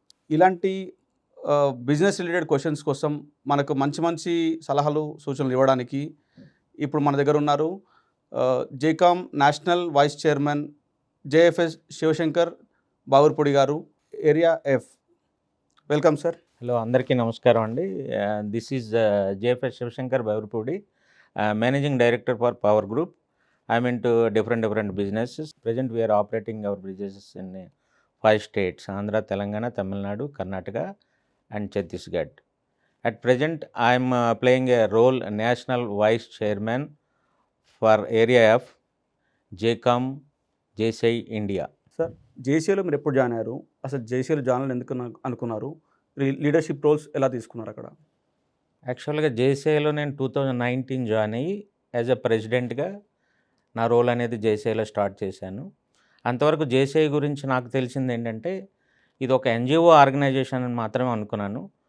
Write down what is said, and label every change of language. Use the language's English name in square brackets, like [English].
[Telugu] ఇలాంటి business related questions కోసం మనకు మంచి మంచి సలహాలు సూచనలు ఇవ్వడానికి ఇప్పుడు మన దగ్గర ఉన్నారు జేకామ్ national vice chairman JFS Shivshankar బావుర్పూడి గారు, area F. Welcome sir. Hello, అందరికీ నమస్కారం అండి. [English] This is JFS Sivasankar Bavurpudi, managing director for power group. I'm into different businesses. Present we are operating our businesses in 5 states: Andhra, Telangana, Tamil Nadu, Karnataka and Chhattisgarh. At present I am playing a role national vice chairman for area of JCOM JCI India. [Telugu] Sir, జేసీలో మీరు ఎప్పుడు join అయ్యారు? అసలు జేసీలో join ఎందుకు అనుకున్నారు? Leadership roles ఎలా తీసుకున్నారు అక్కడ? యాక్చువల్గా జేసీఐలో నేను 2019 జాయిన్ అయ్యి [English] as a ప్రెసిడెంట్గా [Telugu] నా రోల్ అనేది జేసీఐలో స్టార్ట్ చేశాను. అంతవరకు జేసీఐ గురించి నాకు తెలిసింది ఏంటంటే ఇది ఒక ఎన్జిఓ ఆర్గనైజేషన్ అని మాత్రమే అనుకున్నాను.